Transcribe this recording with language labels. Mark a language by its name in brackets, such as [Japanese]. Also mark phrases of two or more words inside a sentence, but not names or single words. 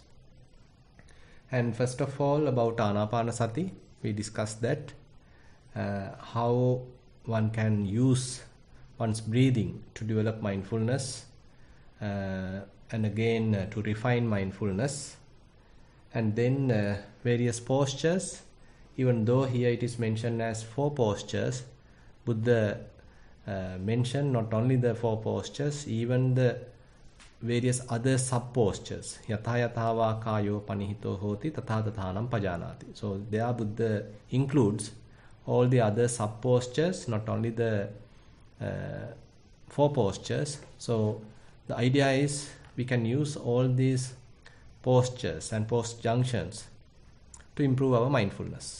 [English] And first of all, about Anapanasati, we discussed that how one can use one's breathing to develop mindfulness, and again to refine mindfulness, and then various postures. Even though here it is mentioned as 4 postures, Buddha mentioned not only the 4 postures, even the various other sub postures. [Pali] Yatha yathava kayo panihito hoti tatha tathanam pajanati. [English] So there Buddha includes all the other sub postures, not only the 4 postures. So the idea is we can use all these postures and post junctions to improve our mindfulness.